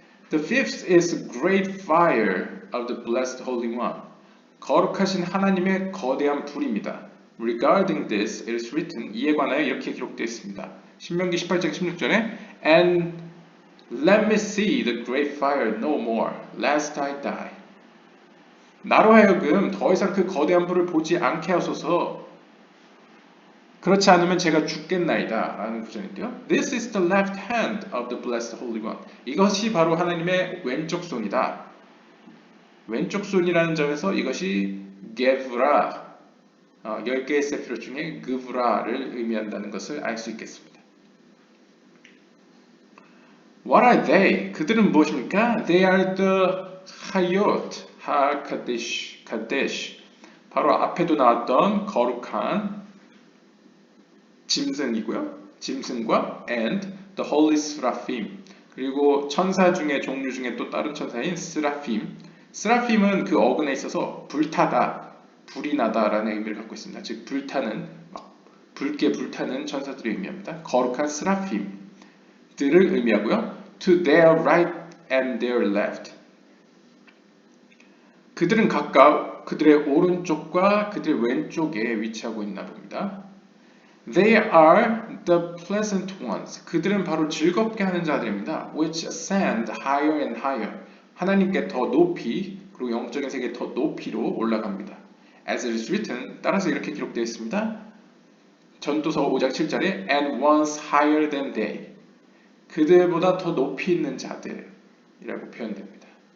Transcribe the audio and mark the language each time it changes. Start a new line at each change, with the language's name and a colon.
English: The fifth is great fire of the blessed Holy One.
Korean: 거룩하신 하나님의 거대한 불입니다.
English: Regarding this, it is written,
Korean: 이에 관하여 이렇게 기록되어 있습니다. 신명기 18장 16절에
English: And let me see the great fire no more, lest I die.
Korean: 나로 하여금 더 이상 그 거대한 불을 보지 않게 하소서. 그렇지 않으면 제가 죽겠나이다 라는 구절인데요.
English: This is the left hand of the blessed Holy One.
Korean: 이것이 바로 하나님의 왼쪽 손이다. 왼쪽 손이라는 점에서 이것이 게브라, 10개의 세피롯 중에 그브라를 의미한다는 것을 알 수 있겠습니다.
English: What are they?
Korean: 그들은 무엇입니까?
English: They are the Hayot HaKadosh.
Korean: 바로 앞에도 나왔던 거룩한 짐승이고요. 짐승과
English: and the Holy Seraphim.
Korean: 그리고 천사 중에 종류 중에 또 다른 천사인 스라핌. 스라핌은 그 어근에 있어서 불타다, 불이 나다라는 의미를 갖고 있습니다. 즉 불타는 막 붉게 불타는 천사들을 의미합니다. 거룩한 스라핌들을 의미하고요.
English: To their right and their left.
Korean: 그들은 각각 그들의 오른쪽과 그들의 왼쪽에 위치하고 있나 봅니다.
English: They are the pleasant ones.
Korean: 그들은 바로 즐겁게 하는 자들입니다.
English: Which ascend higher and higher.
Korean: 하나님께 더 높이 그리고 영적인 세계에 더 높이로 올라갑니다.
English: As it is written,
Korean: 따라서 이렇게 기록되어 있습니다. 전도서 5장 7절에
English: And once higher than they.
Korean: 그들보다 더 높이 있는 자들이라고 표현됩니다.